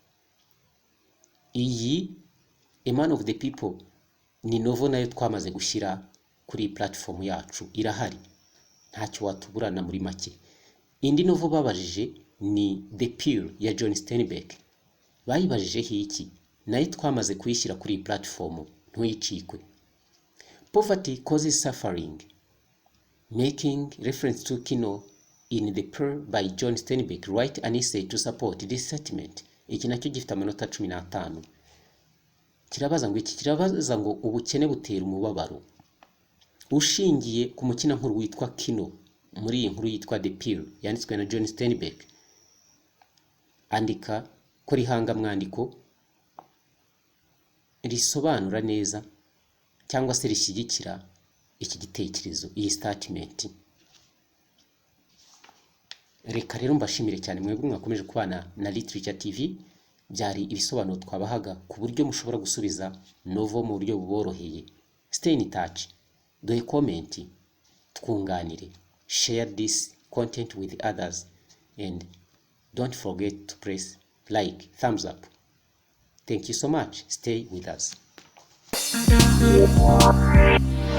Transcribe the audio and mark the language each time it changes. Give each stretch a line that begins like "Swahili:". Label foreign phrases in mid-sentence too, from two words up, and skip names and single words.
Kinyarwanda: Iyi A Man of the People ni novel nayo twamaze gushyira kuri platform yacu, irahari, ntacyo watuburana muri make. Indi novel babajije ni The Pill ya John Steinbeck. Bayibajijeho iki? Nayo twamaze kuyishyira kuri platform, ntuyicikwe.
English: Poverty causes suffering, making reference to Kino in The Pearl by John Steinbeck. Write an essay to support this sentiment.
Kinyarwanda: Iki nacyo gifite amanota 15. Kirabaza ngo ubukene butera umubabaro. Ushingiye ku mukina nkuru witwa Kino muri iyi nkuru yitwa The Pill yanditswe na John Steinbeck, andika ko rihanga mwandiko risobanura neza cyangwa se rishyigikira iki gitekerezo, iyi statement. Reka rero mbashimire cyane mwebwe mwakomeje kubana na Literature TV. Byari ibisobanuro twabahaga ku buryo mushobora gusubiza novel mu buryo buboroheye.
English: Stay in touch,
Kinyarwanda: duhe comment, twunganire,
English: share this content with others, and don't forget to press like, thumbs up. Thank you so much. Stay with us.